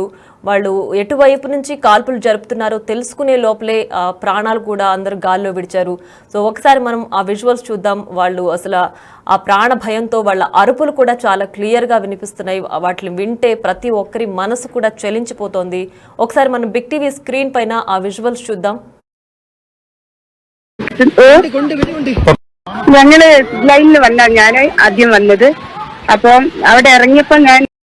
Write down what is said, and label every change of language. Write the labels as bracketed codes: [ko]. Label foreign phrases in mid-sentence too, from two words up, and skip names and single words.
[te] వాళ్ళు ఎటువైపు నుంచి కాల్పులు జరుపుతున్నారో తెలుసుకునే లోపలే ప్రాణాలు కూడా అందరూ గాల్లో విడిచారు. సో ఒకసారి మనం ఆ విజువల్స్ చూద్దాం. వాళ్ళు అసలు ఆ ప్రాణ భయంతో వాళ్ళ అరుపులు కూడా చాలా క్లియర్గా వినిపిస్తున్నాయి. వాటిని వింటే ప్రతి ఒక్కరి మనసు కూడా చలించిపోతోంది. ఒకసారి మనం బిగ్ టీవీ స్క్రీన్ పైన ఆ విజువల్స్ చూద్దాం. [ml] ഞങ്ങള് ലൈനിൽ വന്ന ഞാൻ ആദ്യം വന്നത്. അപ്പം അവിടെ ഇറങ്ങിയപ്പോ ഞാൻ